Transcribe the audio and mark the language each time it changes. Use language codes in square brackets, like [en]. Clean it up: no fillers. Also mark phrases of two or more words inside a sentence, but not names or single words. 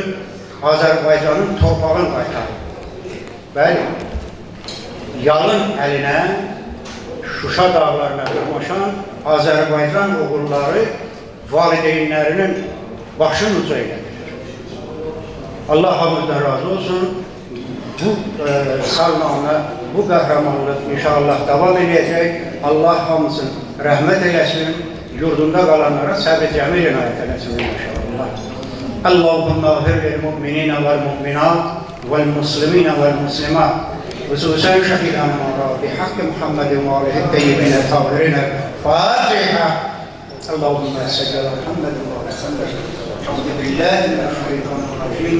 [az] Azərbaycanın torpağını qaytardı. Bəli, yalın əlinə Şuşa dağlarına dırmaşan Azərbaycan oğulları valideynlərinin başını uca elədirir. Allah hamımızdan razı olsun. Bu salmanla, bu qəhrəmanlıq inşallah davam edəcək. Allah hamısını rəhmət eləsin. Yurdunda qalanlara səbr cəmil inayət eləsin inşallah. [ar] اللهم اغفر للمؤمنين والمؤمنات والمسلمين والمسلمات. خصوصا شهيدنا مرة بحق محمد وآله الطيبين الطاهرين. فاتحة. اللهم صل على محمد وعلى آله. أعوذ بالله من الشيطان الرجيم.